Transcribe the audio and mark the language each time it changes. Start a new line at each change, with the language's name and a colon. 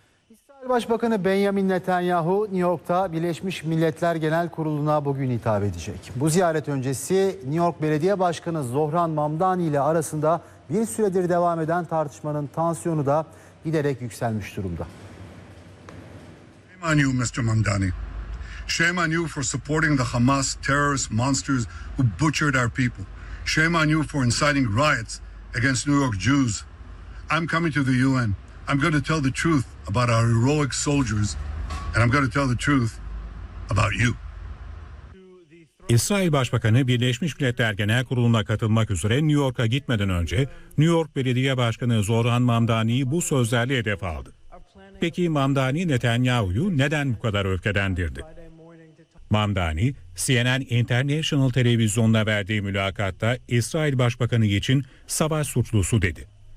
Turkish: İsrail Başbakanı Benjamin Netanyahu, New York'ta Birleşmiş Milletler Genel Kurulu'na bugün hitap edecek. Bu ziyaret öncesi New York Belediye Başkanı Zohran Mamdani ile arasında bir süredir devam eden tartışmanın tansiyonu da giderek yükselmiş durumda.
English: Shame on you, Mr. Mamdani. Shame on you for supporting the Hamas terrorist monsters who butchered our people. Shame on you for inciting riots against New York Jews. I'm coming to the UN. I'm going to tell the truth about our heroic soldiers, and I'm going to tell the truth about you.
Turkish: İsrail Başbakanı Birleşmiş Milletler Genel Kurulu'na katılmak üzere New York'a gitmeden önce New York Belediye Başkanı Zohran Mamdani'yi bu sözlerle hedef aldı. Peki Mamdani Netanyahu'yu neden bu kadar öfkelendirdi? Mamdani, CNN International televizyonuna verdiği mülakatta İsrail Başbakanı için savaş suçlusu dedi.